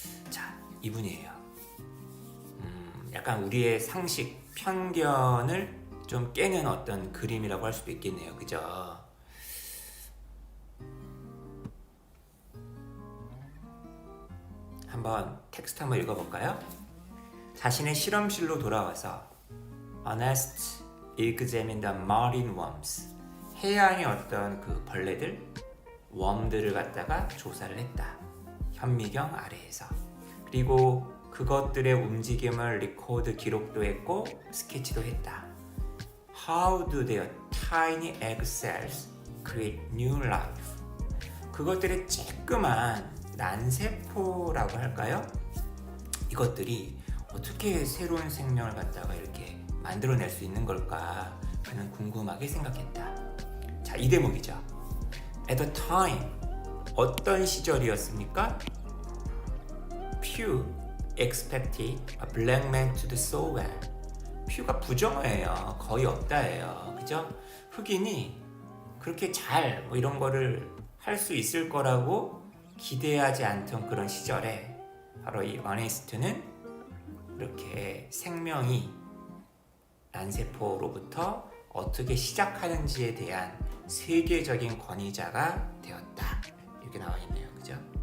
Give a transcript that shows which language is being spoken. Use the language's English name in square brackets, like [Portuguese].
[Korean] 자, 이분이에요. 약간 우리의 상식, 편견을 좀 깨는 어떤 그림이라고 할 수도 있겠네요. 그죠? 한번 텍스트 한번 읽어볼까요? 자신의 실험실로 돌아와서 [English] Ernest examined the marine worms. [Korean] 해양의 어떤 그 벌레들, 웜들을 갖다가 조사를 했다. 현미경 아래에서. 그리고 그것들의 움직임을 리코드 기록도 했고 스케치도 했다. [English] How do their tiny egg cells create new life? [Korean] 그것들의 쬐끄만 난세포라고 할까요? 이것들이 어떻게 새로운 생명을 갖다가 이렇게 만들어낼 수 있는 걸까? 그는 궁금하게 생각했다. 자, 이 대목이죠. [English] At the time, [Korean] 어떤 시절이었습니까? [English] Few expected a black man to do so well. [Korean] few가 부정어예요. 거의 없다예요. 그죠? 흑인이 그렇게 잘 뭐 이런 거를 할 수 있을 거라고 기대하지 않던 그런 시절에 바로 이 어네스트는 이렇게 생명이 난세포로부터 어떻게 시작하는지에 대한 세계적인 권위자가 되었다. 이렇게 나와 있네요. 그죠?